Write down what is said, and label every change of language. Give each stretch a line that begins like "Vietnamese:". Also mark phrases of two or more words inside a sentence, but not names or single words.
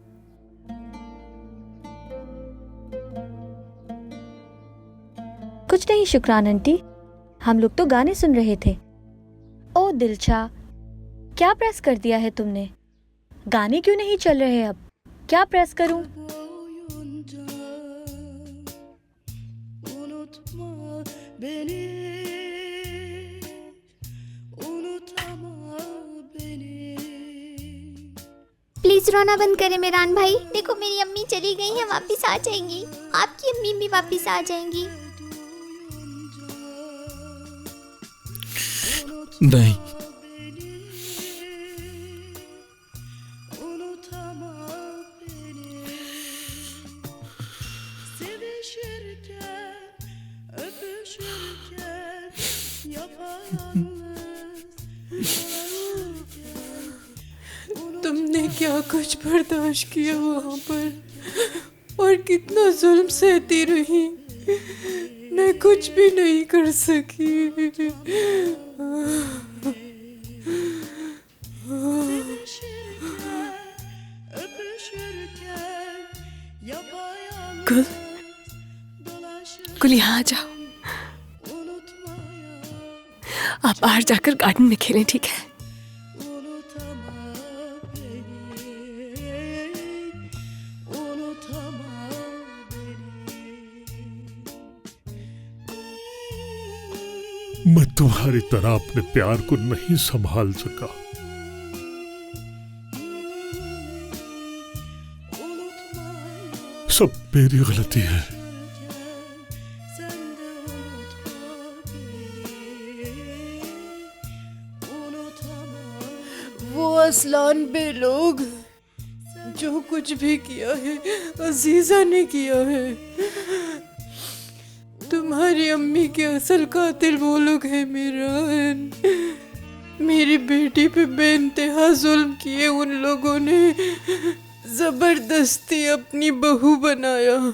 Hindi: कुछ नहीं शुक्रान आंटी, हम लोग तो गाने सुन रहे थे। ओ दिलशा, क्या प्रेस कर दिया है तुमने? गाने क्यों नहीं चल रहे अब? क्या प्रेस करूं?
Turkish: boyunca unutma beni, unutama beni.
Hindi: प्लीज रोना बंद करें मेरान भाई। देखो मेरी अम्मी चली गई हैं, वापस आ जाएंगी। आपकी अम्मी भी वापस आ जाएंगी। नहीं,
Turkish: Unutama beni. Sevişirken, öpüşürken, yapayalnız dolanırken.
Hindi: तुमने क्या कुछ बर्दाश्त किया वहाँ पर और कितना जुल्म सहती रही। मैं कुछ भी नहीं कर सकी।
Turkish: Sevişirken, öpüşürken, yapayalnız
Hindi: गुल,
Turkish: dolaşırken.
Hindi: गुल यहाँ आ जाओ।
Turkish: Unutmaya,
Hindi: आप बाहर जाकर गार्डन में खेलें, ठीक है?
Turkish: unutama beni, unutama beni.
Hindi: मैं तुम्हारी तरह अपने प्यार को नहीं संभाल सका। सब मेरी गलती है।
Turkish: Sen de unutma beni, unutama.
Hindi: वो असलान बे लोग जो कुछ भी किया है अजीजा ने किया है। तुम्हारी अम्मी के असल कातिल वो लोग हैं मीरान। मेरी बेटी पे बेइंतहा जुल्म किए उन लोगों ने जबरदस्ती अपनी बहू बनाया।